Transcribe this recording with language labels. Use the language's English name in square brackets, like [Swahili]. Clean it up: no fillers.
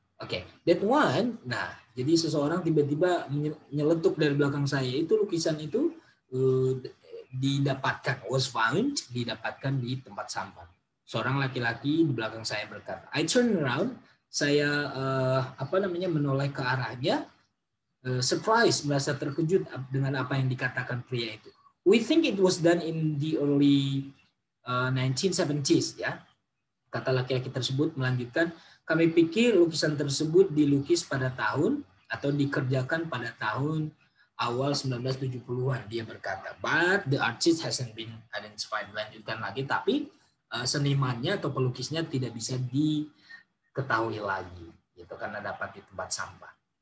[Indonesian] Oke, [English] that one. [Indonesian] Nah, jadi seseorang tiba-tiba nyeletuk dari belakang saya, itu lukisan itu didapatkan, [English] was found, [Indonesian] didapatkan di tempat sampah. Seorang laki-laki di belakang saya berkata. [English] I turn around, [Indonesian] saya menoleh ke arahnya, surprise, merasa terkejut dengan apa yang dikatakan pria itu. [English] We think it was done in the early 1970s ya. [Indonesian] Kata laki-laki tersebut melanjutkan, kami pikir lukisan tersebut dilukis pada tahun atau dikerjakan pada tahun awal 1970-an, dia berkata. [English] But the artist hasn't been identified. [Indonesian] Melanjutkan lagi, tapi senimannya atau pelukisnya tidak bisa diketahui lagi, gitu, karena dapat di tempat sampah.